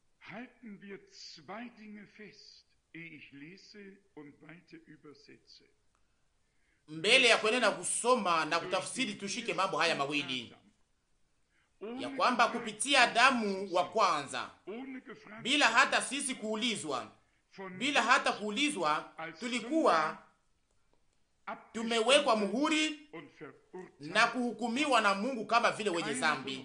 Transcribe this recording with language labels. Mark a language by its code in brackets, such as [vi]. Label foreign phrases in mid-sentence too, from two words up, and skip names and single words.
[de] Halten wir zwei Dinge fest, ehe ich lese und weiter übersetze. [sw] Mbele ya kuendelea kusoma na kutafsiri, tushike mambo haya mawili, ya kwamba kupitia Adamu wa kwanza, bila hata sisi kuulizwa, bila hata kuulizwa, tulikuwa tumewekwa muhuri na kuhukumiwa na Mungu kama vile wenye zambi.